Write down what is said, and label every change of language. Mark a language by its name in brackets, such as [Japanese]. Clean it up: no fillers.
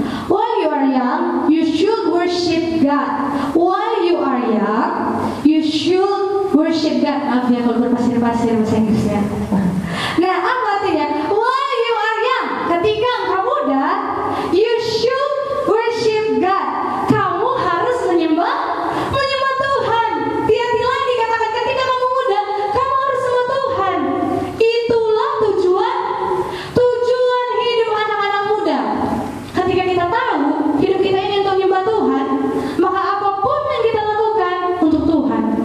[English] While you are young, you should worship God. While you are young, you should worship God. [Indonesian] Maaf ya kalau berpasir-pasir bahasa Inggrisnya. Nah, apa artinya? [English] While you are young, [Indonesian] ketika engkau muda, [English] you should worship God. [Indonesian] Kamu harus menyembah Tuhan. Hati-hati lagi katakan, ketika kamu muda, kamu harus sembah Tuhan. Itulah tujuan hidup anak-anak muda. Ketika kita tahu hidup kita ini untuk menyembah Tuhan, maka apapun yang kita lakukan untuk Tuhan.